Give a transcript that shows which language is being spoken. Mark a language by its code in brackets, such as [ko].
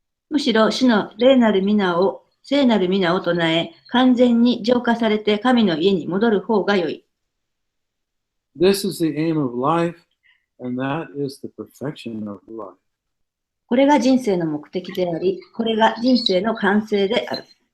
[ja] むしろ主の聖なる皆を唱え、完全に浄化されて神の家に戻る方が良い。 [en] This is the aim of life, and that is the perfection of life. [ja] これが人生の目的であり、これが人生の完成である。